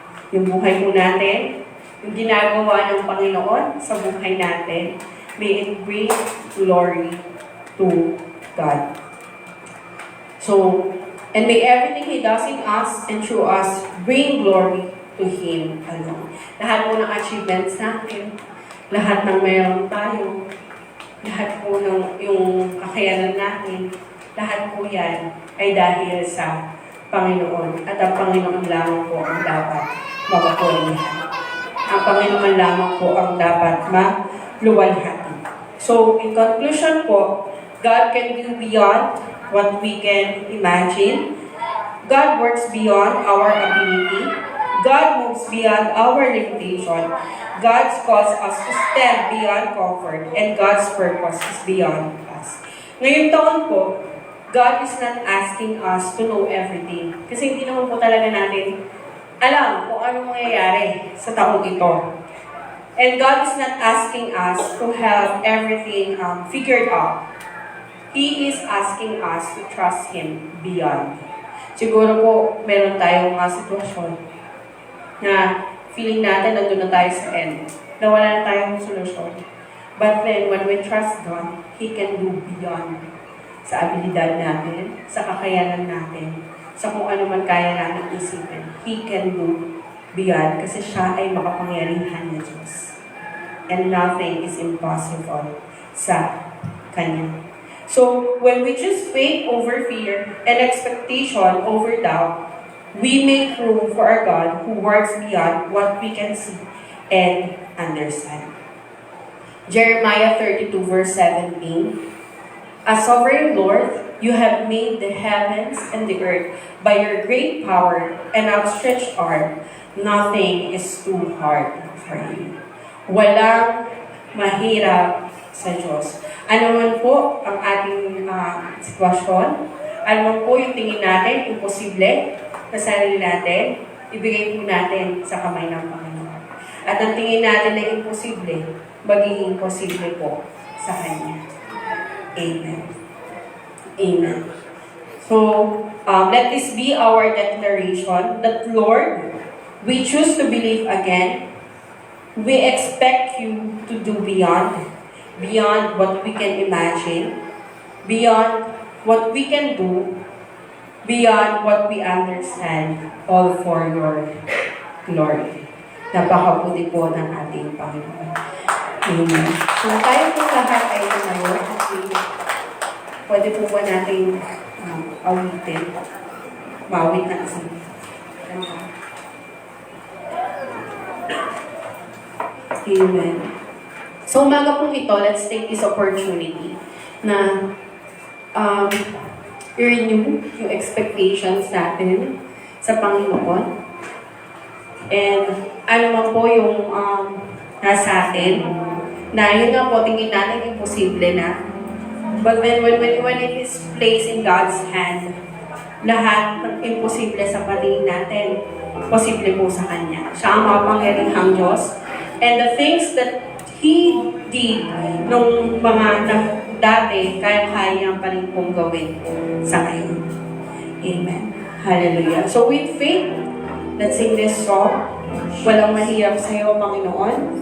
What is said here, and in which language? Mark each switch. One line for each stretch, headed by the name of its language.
Filipino: Yung buhay po natin, yung ginagawa ng Panginoon sa buhay natin,
English: may it bring glory to God. So, and may everything He does in us and through us bring glory to Him alone.
Filipino: Lahat po ng achievements natin, lahat ng meron tayo, lahat po ng yung kakayanan natin, lahat po yan ay dahil sa Panginoon. At ang Panginoon lamang po ang dapat mapapulihan. Ang Panginoon lamang po ang dapat maluwalhati.
English: So, in conclusion po, God can do beyond what we can imagine. God works beyond our ability. God moves beyond our limitation. God calls us to stand beyond comfort. And God's purpose is beyond us.
Filipino: Ngayong taon po,
English: God is not asking us to know everything.
Filipino: Kasi hindi naman po talaga natin alam kung ano mangyayari sa taong ito.
English: And God is not asking us to have everything figured out. He is asking us to trust Him beyond.
Filipino: Siguro po, meron tayong mga sitwasyon na feeling natin nandun na tayo sa end. Na wala na tayong solusyon.
English: But then, when we trust God, He can do beyond
Filipino: sa abilidad natin, sa kakayanan natin, sa kung ano man kaya natin isipin.
English: He can do beyond
Filipino: kasi siya ay makapangyarihan na Diyos.
English: And nothing is impossible
Filipino: sa Kanya.
English: So, when we choose faith over fear and expectation over doubt, we make room for our God who works beyond what we can see and understand. Jeremiah 32 verse 17, "As sovereign Lord, you have made the heavens and the earth by your great power and outstretched arm. Nothing is too hard for you."
Filipino: Walang mahirap sa Diyos. Ano man po ang ating sitwasyon, ano man po yung tingin natin, imposible sa sarili natin, ibigay po natin sa kamay ng Panginoon. At ang tingin natin na imposible, magiging posible po sa Kanya. Amen. Amen.
English: So, let this be our declaration that, Lord, we choose to believe again. We expect you to do beyond what we can imagine, beyond what we can do, beyond what we understand, all for your glory.
Filipino: Napakabuti po ng ating Panginoon. Amen. Kung tayo po lahat ay tumayo, pwede po ba natin awitin? Mawit na kasi. Amen. So, umaga pong ito,
English: let's take this opportunity
Filipino: na i-renew yung expectations natin sa Panginoon. And ano man po yung nasa atin, na yun nga po, tingin natin imposible na.
English: But then when it is placed in God's hand,
Filipino: lahat ng imposible sa patingin natin, posible po sa Kanya. Siya ang makapangyarihang Diyos.
English: And the things that He did
Filipino: nung mga dati, kaya-kaya pa rin pong gawin sa ngayon. Amen. Hallelujah.
English: So with faith, let's sing this song.
Filipino: Walang mahirap sa iyo, Panginoon.